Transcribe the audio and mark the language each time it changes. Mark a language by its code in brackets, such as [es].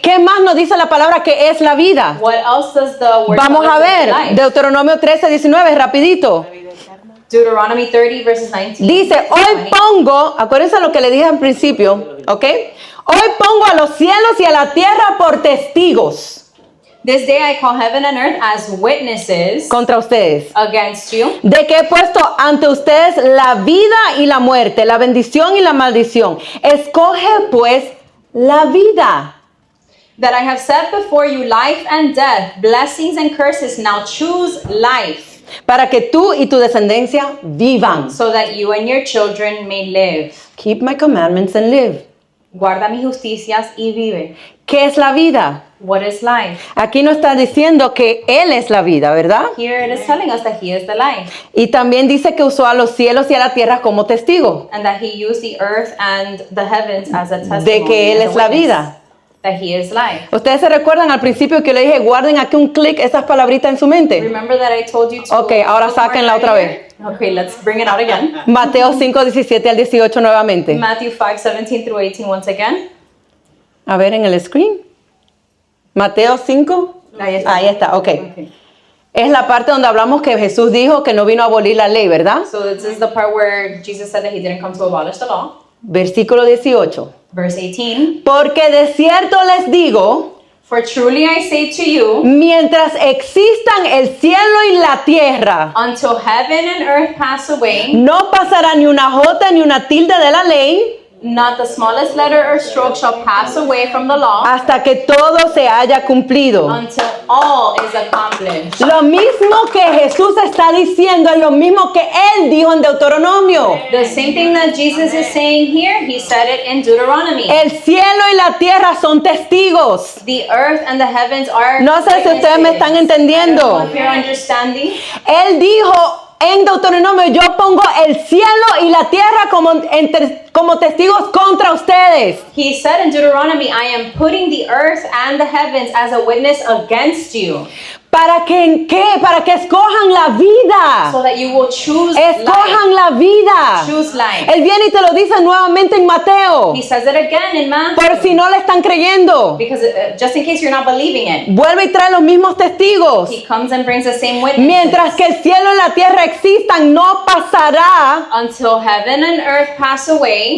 [es] ¿Qué más nos dice la palabra que es la vida? [en] What else does the word [es] Vamos [en] tell a us is [es] ver, [en] life? [es] Deuteronomio 13:19, rapidito. [en] Deuteronomy 30 verses 19. [es] Dice, hoy pongo, acuérdense lo que le dije al principio, ¿ok? Hoy pongo a los cielos y a la tierra por testigos [en] This day I call heaven and earth as witnesses [es] contra ustedes, [en] against you, [es] de que he puesto ante ustedes la vida y la muerte, la bendición y la maldición. Escoge pues la vida. [en] that I have set before you life and death, blessings and curses. Now choose life, [es] Para que tú y tu descendencia vivan. [en] so that you and your children may live. Keep my commandments and live. [es] Guarda mis justicias y vive. ¿Qué es la vida? [en] What is life? [es] Aquí nos está diciendo que Él es la vida, ¿verdad? [en] Here it is telling us that he is the life, [es] Y también dice que usó a los cielos y a la tierra como testigo [en] and that he used the earth and the heavens as a testimony. [es] de que Él [en] as a [es] es la [en] witness, [es] vida. [en] That he is life. [es] Ustedes se recuerdan al principio que le dije, guarden aquí un clic esas palabritas en su mente. [en] Remember that I told you to. [es] Ok, ahora sáquenla otra vez. [en] Okay, let's bring it out again. [es] Mateo 5:17 al 18 nuevamente. [en] Matthew 5:17 through 18 once again. [es] A ver en el screen. Mateo 5. Ahí está. Ahí está, ok. [en] Okay. [es] Es la parte donde hablamos que Jesús dijo que no vino a abolir la ley, ¿verdad? [en] So this is the part where Jesus said that he didn't come to abolish the law. [es] Versículo 18. [en] Verse 18. [es] Porque de cierto les digo, [en] For truly I say to you, [es] mientras existan el cielo y la tierra, [en] until heaven and earth pass away, [es] no pasará ni una jota ni una tilde de la ley [en] not the smallest letter or stroke shall pass away from the law, [es] hasta que todo se haya cumplido. [en] until all is accomplished. [es] Lo mismo que Jesús está diciendo es lo mismo que Él dijo en Deuteronomio. [en] The same thing that Jesus is saying here, he said it in Deuteronomy. [es] El cielo y la tierra son testigos. [en] The earth and the heavens are [es] No sé si ustedes me están entendiendo. [en] I don't know if you're understanding. [es] Él dijo en Deuteronomio, yo pongo el cielo y la tierra como testigos contra ustedes. [en] He said in Deuteronomy, I am putting the earth and the heavens as a witness against you. [es] ¿Para que qué? Para que escojan la vida. [en] so that you will choose life. [es] Escojan la vida. [en] Choose life. [es] Él viene y te lo dice nuevamente en Mateo. [en] He says it again in Matthew. [es] Por si no le están creyendo. [en] Because just in case you're not believing it, [es] Vuelve y trae los mismos testigos. [en] he comes and brings the same witnesses. [es] Mientras que el cielo y la tierra existan, no pasará [en] Until heaven and earth pass away.